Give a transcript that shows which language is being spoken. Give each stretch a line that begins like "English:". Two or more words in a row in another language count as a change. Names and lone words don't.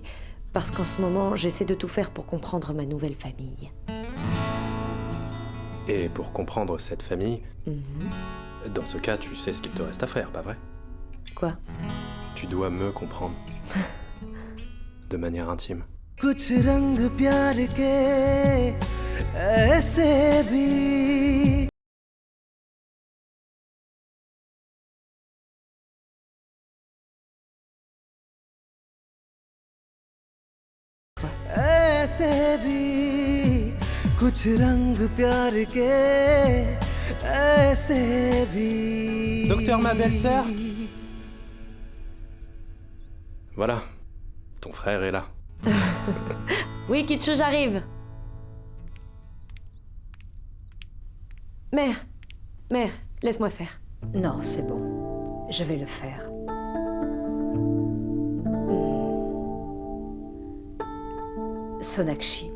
French: Parce qu'en ce moment, j'essaie de tout faire pour comprendre ma nouvelle famille. Et pour comprendre cette famille, dans ce cas, tu sais ce qu'il te reste à faire, pas vrai? Quoi? Tu dois me comprendre. De manière intime.
Hindi: कुछ रंग प्यार के ऐसे भी ऐसे भी कुछ रंग प्यार के ऐसे भी
French: Docteur, ma belle-sœur. Voilà, ton frère est là. Oui, Kichu, j'arrive. Mère, laisse-moi faire. Non, c'est bon. Je vais le faire. Sonakshi,